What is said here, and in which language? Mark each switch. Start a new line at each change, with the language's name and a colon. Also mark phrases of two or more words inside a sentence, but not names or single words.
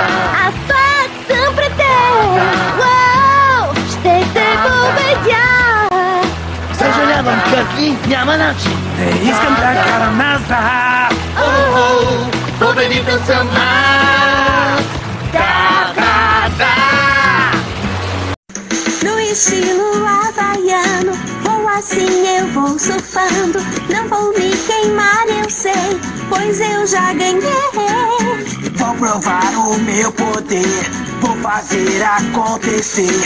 Bulgarian: Аз пак съм пред теб. Уау! Ще те победя. Съжалявам, Къртли, няма начин. Не искам да карам назад! Победител съм аз. Да, да, да!
Portuguese: No estilo havaiano, vou assim, eu vou surfando. Não vou me queimar, eu sei, pois eu já ganhei. Vou provar o meu poder, vou fazer acontecer.